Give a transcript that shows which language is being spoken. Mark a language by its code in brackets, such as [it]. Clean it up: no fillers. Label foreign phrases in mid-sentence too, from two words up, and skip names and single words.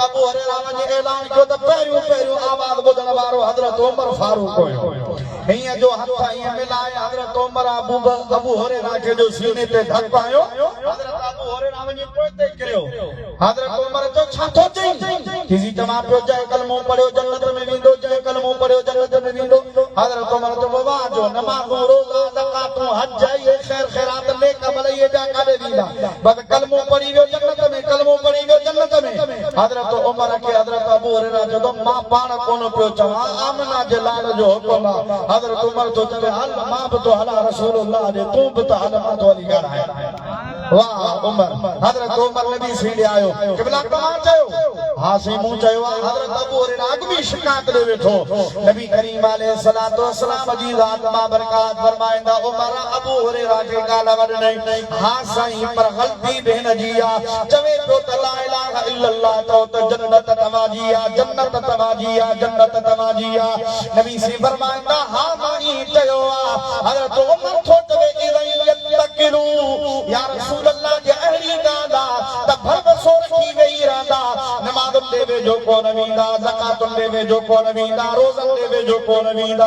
[sd] अबू हुरैरा वञी ऐलान कयो त पहिरियों आवाज़ ॿुधण वारो हज़रत उमर फारूक हुयो हीअं जो हथ ईअं मिलाए हज़रत उमर अबू हुरैरा खे जो सीने ते धक आयो हज़रत अबू हुरैरा वञी पोइते किरियो हज़रत उमर जो छा थो चई किसी तमाम पियो जंहिं कलमो पढ़ियो जन्नत में वेंदो जंहिं कलमो पढ़ियो जन्नत में वेंदो हज़रत उमर जो बाबा जो नमाज़ूं रोज़ा ज़कातूं हज ये खैर खैरात नेक अमल ये जा काॾे वींदा बस कलमो पढ़ी वियो जन्नत में कलमो पढ़ी वियो जन्नत में हज़रत उमर खे हज़रत अबू हुरैरा जो मां पाण कोन पियो चवां आमना जे लाल जो हुकुम आहे हज़रत उमर तो चवे हल मां बि तो हला रसूलुल्लाह जे तूं बि त हल मां तो हली ॻाल्हायां वाह उमर हज़रत उमर नबी सीड़े आयो क़िबला तव्हां चयो हा सी मूं चयो हज़रत अबू हुरैरा अॻु बि शिकायत ॾे वेठो नबी करीम [ar] عليه الصلاة والسلام [sd] जी ज़ात मां बरकात फरमाईंदा उमर अबू हुरैरा खे ॻाल्हि वॾे हा साईं पर ग़लती भेण जी आहे चवे पियो त [ar] لا إله إلا الله [sd] चओ त जन्नत तव्हांजी आहे जन्नत तव्हांजी आहे जन्नत तव्हांजी आहे नबी सी फरमाईंदा हा मां ईअं चयो आहे हज़रत उमर थो चवे [ar] يتكلوا يا رسول الله [sd] जे अहिड़ी ॻाल्हि आहे त भरवसो रखी वेही रहंदा नमाज़ नमाज़ुन दे वेझो कोन वेंदा, ज़कातुन दे वेझो कोन वेंदा, रोज़न दे वेझो कोन वेंदा।